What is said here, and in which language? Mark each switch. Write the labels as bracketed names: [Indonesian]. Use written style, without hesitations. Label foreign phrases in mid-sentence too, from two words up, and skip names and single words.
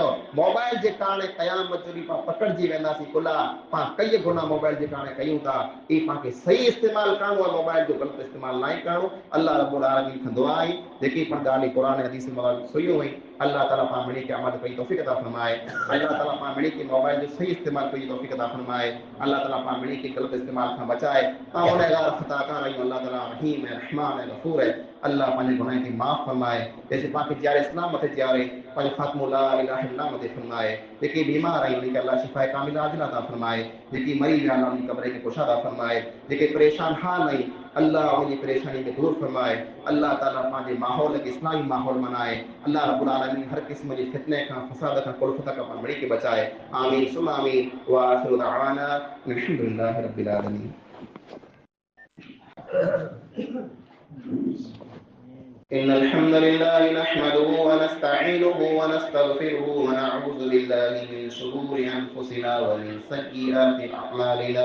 [Sindhi] मोबाइल जे कारण क़यामत जो ॾींहुं पाण पकड़जी वेंदासीं कुला पाण कई गुनाह मोबाइल जे कारण कयूं था। ई पाण खे सही इस्तेमाल करणो आहे, मोबाइल जो गलत इस्तेमाल न करणो। [Arabic] الله رب العالمين [Sindhi] खां दुआ आहे जेकी पण ॻाल्हि क़ुरान हदीस में सुनियूं हुई, अल्लाह ताला पाण मिली के अमल कई तौफीक अता फरमाए। अल्लाह ताला पाण मिली के मोबाइल जो सही इस्तेमाल कई तौफीक अता फरमाए। अल्लाह ताला पाण मिली के गलत इस्तेमाल खां बचाए। पाण गुनहगार खताकार आहियूं, अल्लाह ताला रहीम है, रहमान है, गफूर है। अल्लाह पंहिंजे गुनाह खे माफ़ फरमाए। जैसे पाण खे जियारे इस्लाम मथे जियारे, पंहिंजो ख़ात्मो [Arabic] لا إله إلا الله [Sindhi] मथे फरमाए। जेके बीमार आहिनि उन्हनि खे अल्लाह [Arabic] شفاء كاملة عاجلة [Sindhi] अता फरमाए। जेकी मरी विया आहिनि उन्हनि क़ब्र खे कुशादा फरमाए। जेके परेशान हाल आहिनि अल्लाह उनजी परेशानी खे दूर फरमाए। अल्लाह ताला पंहिंजे माहौल खे इस्लामी माहौल बनाए। [Arabic] الله رب العالمين [Sindhi] हर क़िस्म जे फितने खां, फसाद खां, कुलफ़त खां पाण ॿिड़ी खे बचाए। [Arabic] آمين ثم آمين. وآخر دعوانا الحمد لله رب العالمين. إن الحمد لله نحمده ونستعينه ونستغفره ونعوذ بالله من شرور أنفسنا ومن سيئات أعمالنا.